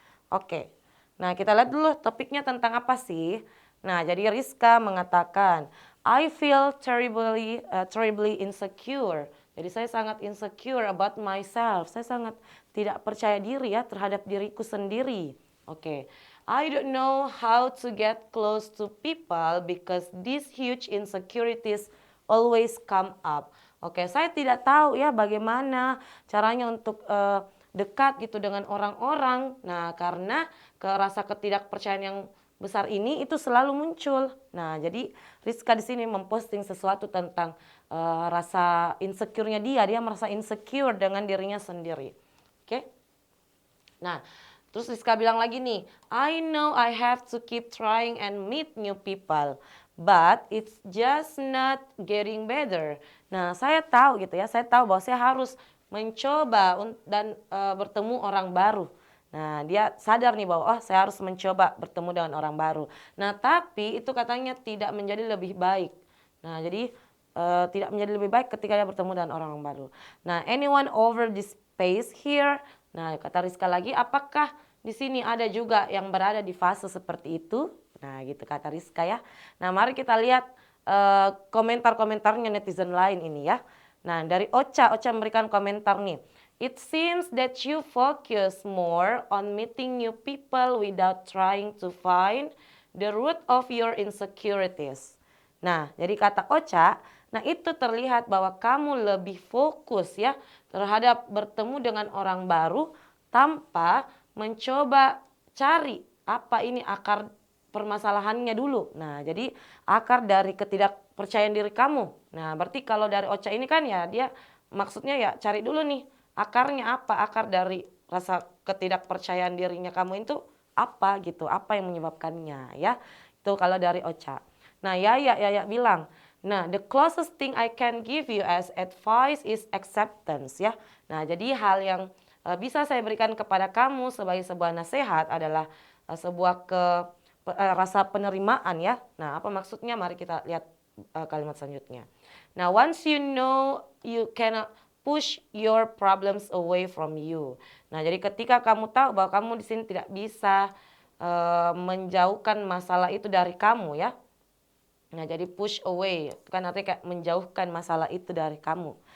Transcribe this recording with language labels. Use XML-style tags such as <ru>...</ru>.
<id>Oke, nah kita lihat dulu topiknya tentang apa sih. Nah, jadi Rizka mengatakan,</id> <en>I feel terribly insecure.</en> <id>Jadi saya sangat</id> <en>insecure about myself.</en> <id>Saya sangat tidak percaya diri ya terhadap diriku sendiri.</id> <en>Oke, I don't know how to get close to people because these huge insecurities always come up.</en> <id>Oke, saya tidak tahu ya bagaimana caranya untuk dekat gitu dengan orang-orang. Nah, karena rasa ketidakpercayaan yang besar ini itu selalu muncul. Nah, jadi Rizka di sini memposting sesuatu tentang rasa insecure-nya dia. Dia merasa insecure dengan dirinya sendiri. Oke. Nah, terus Rizka bilang lagi nih,</id> <en>I know I have to keep trying and meet new people, but it's just not getting better.</en> <id>Nah, saya tahu gitu ya, saya tahu bahwa saya harus mencoba dan bertemu orang baru. Nah, dia sadar nih bahwa saya harus mencoba bertemu dengan orang baru. Nah, tapi itu katanya tidak menjadi lebih baik. Nah, jadi tidak menjadi lebih baik ketika dia bertemu dengan orang baru.</id> <en>Nah, anyone over this space here?</en> <id>Nah, kata Rizka lagi, apakah di sini ada juga yang berada di fase seperti itu? Nah, gitu kata Rizka ya. Nah, mari kita lihat komentar-komentarnya netizen lain ini ya. Nah, dari Ocha memberikan komentar nih.</id> <en>It seems that you focus more on meeting new people without trying to find the root of your insecurities.</en> <id>Nah, jadi kata Ocha, nah itu terlihat bahwa kamu lebih fokus ya terhadap bertemu dengan orang baru tanpa mencoba cari apa ini akar permasalahannya dulu. Nah, jadi akar dari ketidakpercayaan diri kamu. Nah, berarti kalau dari Ocha ini kan ya dia maksudnya ya cari dulu nih akarnya apa, akar dari rasa ketidakpercayaan dirinya kamu itu apa gitu, apa yang menyebabkannya ya. Itu kalau dari Ocha. Nah, Yaya bilang, nah</id> <en>the closest thing I can give you as advice is acceptance</en> <id>ya. Nah, jadi hal yang bisa saya berikan kepada kamu sebagai sebuah nasihat adalah sebuah rasa penerimaan ya. Nah, apa maksudnya? Mari kita lihat kalimat selanjutnya.</id> <en>Nah, once you know you cannot push your problems away from you.</en> <id>Nah, jadi ketika kamu tahu bahwa kamu di sini tidak bisa menjauhkan masalah itu dari kamu ya. Nah, jadi push away kan artinya kayak menjauhkan masalah itu dari kamu.</id>